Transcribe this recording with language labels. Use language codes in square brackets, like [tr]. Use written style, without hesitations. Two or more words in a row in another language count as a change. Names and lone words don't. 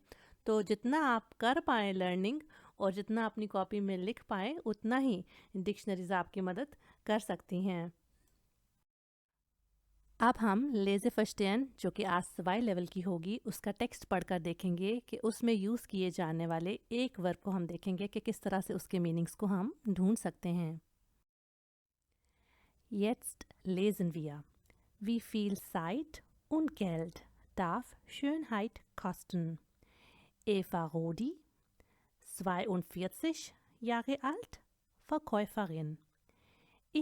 [hi] तो जितना आप कर पाएँ लर्निंग और जितना अपनी कॉपी में लिख पाएँ उतना ही डिक्शनरीज आपकी मदद कर सकती हैं। अब हम [de] Lese verstehen [hi] जो कि आज सवाई लेवल की होगी उसका टेक्स्ट पढ़कर देखेंगे कि उसमें यूज़ किए जाने वाले एक वर्ब को हम देखेंगे कि किस तरह से उसके मीनिंग्स को हम ढूंढ सकते हैं। [de] Jetzt lesen wir. Wie viel Zeit und Geld darf Schönheit kosten? Eva Rodi, 42 Jahre alt, Verkäuferin.